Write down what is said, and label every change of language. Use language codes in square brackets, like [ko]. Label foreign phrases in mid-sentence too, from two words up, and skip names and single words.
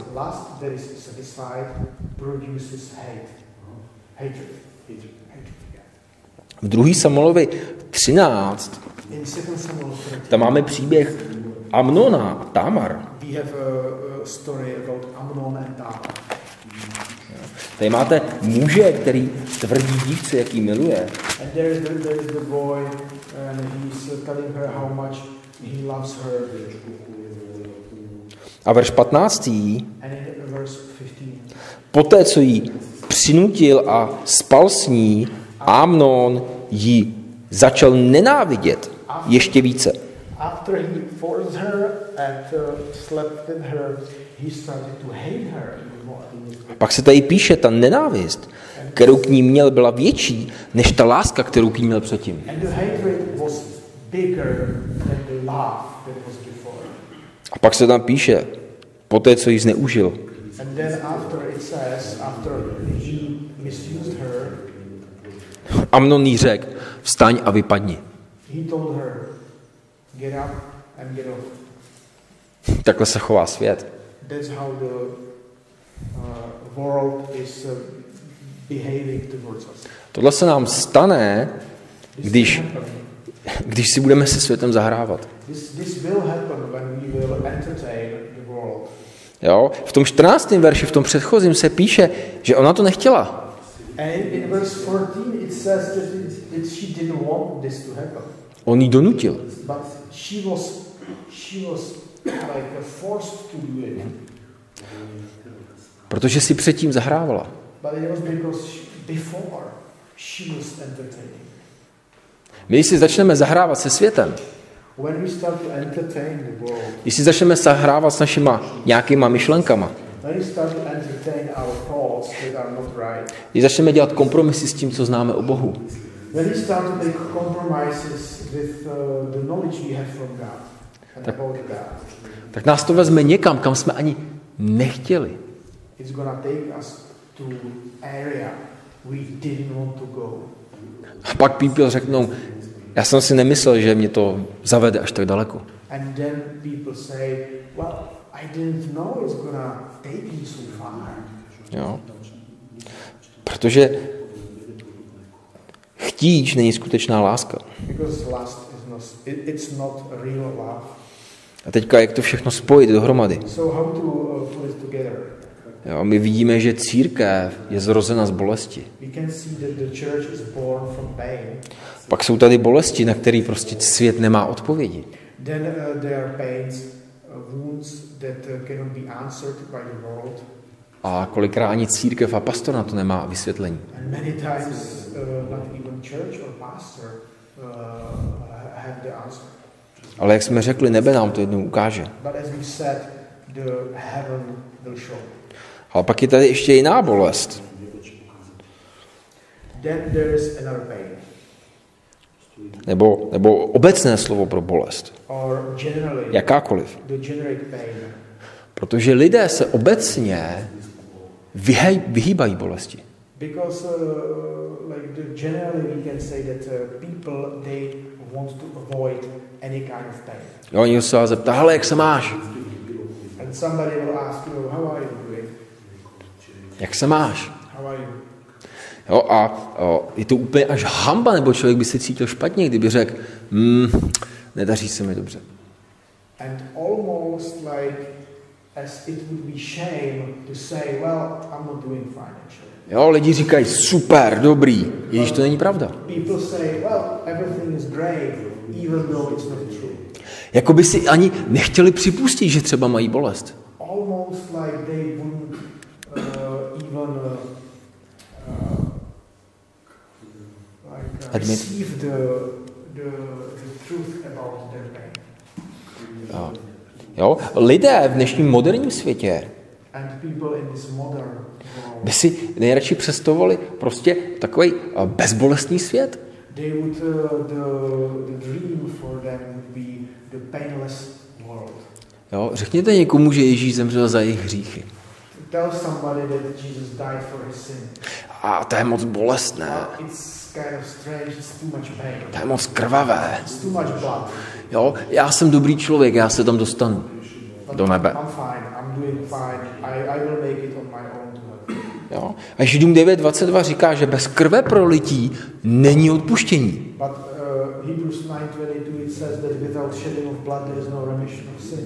[en] Last that is satisfied produces hate. Hatred. [cs] V 2. Samuelovi 13 [en] In 2 Samuel 13, [cs] tam máme příběh Amnona a Tamar. [en] we have a story about Amnon and Tamar. [cs] Tady máte muže, který tvrdí dívce, jaký miluje. [en] And there is the boy, and he's telling her how much he loves her. [cs] A verš 15. [en] And in verse 15, [cs] Poté, co jí přinutil a spal s ní, Amnon ji začal nenávidět ještě více. [en] after he forced her and slept with her, he started to hate her even more. [cs] Pak se tady píše, ta nenávist, kterou k ní měl, byla větší, než ta láska, kterou k ní měl předtím. [en] And the hatred was bigger than the love that was before. [cs] A pak se tam píše, poté, co ji zneužil. [en] And then after it says, after he misused her, [cs] Amnon jí řekl, vstaň a vypadni. [en] he told her, get up and get off. [cs] Takhle se chová svět. [en] That's how the world is behaving towards us. [cs] Tohle se nám stane, když si budeme se světem zahrávat. [en] This will happen when we will entertain the world. [cs] Jo? V tom 14. verši, v tom předchozím se píše, že ona to nechtěla. [en] And in verse 14 it says that she didn't want this to happen. [cs] On jí donutil. [en] But she was like forced to do it. [cs] Protože si předtím zahrávala. [en] But it was because before she was entertaining. [cs] My si začneme zahrávat se světem. [en] When we start to entertain the world. [cs] Když si začneme zahrávat s našima nějakýma myšlenkama. [en] When we start to entertain our thoughts that are not right. [cs] Když začneme dělat kompromisy s tím, co známe o Bohu. [en] When we start to make compromises with the knowledge we have from God and about God. [cs] Tak nás to vezme někam, kam jsme ani nechtěli. [en] It's gonna take us to area we didn't want to go. [cs] A pak people řeknou, já jsem si nemyslel, že mě to zavede až tak daleko. [en] And then people say, well, I didn't know it's gonna take me so far. [cs] Jo. Protože chtíč není skutečná láska. [en] Because lust it's not real love. [cs] A teďka jak to všechno spojit dohromady. [en] So how to put it together? [cs] Jo, my vidíme, že církev je zrozena z bolesti. [en] We can see that the church is born from pain. [cs] Pak jsou tady bolesti, na které prostě svět nemá odpovědi. [en] Then there are pains, wounds that cannot be answered by the world. [cs] A kolikrát ani církev a pastor na to nemá vysvětlení. [en] And many times not even church or pastor have the answer. [cs] Ale jak jsme řekli, nebe nám to jednou ukáže. [en] But as we said, the heaven will show. [cs] Ale pak je tady ještě jiná bolest. [en] Then there is another pain. [cs] Nebo obecné slovo pro bolest. [en] Or generally, [cs] jakákoliv. [en] the generic pain. [cs] Protože lidé se obecně vyhýbají bolesti. [en] Because generally we can say that people they want to avoid any kind of pain. [cs] Jo, oni se vás zeptá, hele, jak se máš? [en] And somebody will ask you, how are you doing? [cs] Jak se máš? [en] How are you? [cs] Jo, a je to úplně až hamba, nebo člověk by se cítil špatně, kdyby řekl, nedaří se mi dobře. [en] And almost like as it would be shame to say, well, I'm not doing financially. [cs] Jo, lidi říkají, super, dobrý, ježíš to není pravda. [en] People say, well, everything is great, even though it's not true. [cs] Jako by si ani nechtěli připustit, že třeba mají bolest. [en] Almost like they wouldn't even receive the truth about their pain. [cs] Jo, lidé v dnešním moderním světě by si nejradši představovali prostě takový bezbolestný svět. [en] They would, the dream for them would be the painless world. [cs] Jo, řekněte někomu, že Ježíš zemřel za jejich hříchy. [en] Tell somebody that Jesus died for his sin. [cs] A to je moc bolestné. [en] It's kind of strange, it's too much pain. [cs] To je moc krvavé. [en] It's too much blood. [cs] Jo, já jsem dobrý člověk, já se tam dostanu do nebe. [en] I'm fine, I'm doing fine. I will make it on my own to heaven. [cs] Jo. A Židům 9:22 říká, že bez krve prolití není odpuštění. [en] But Hebrews 9:22 it says that without shedding of blood there is no remission of sins.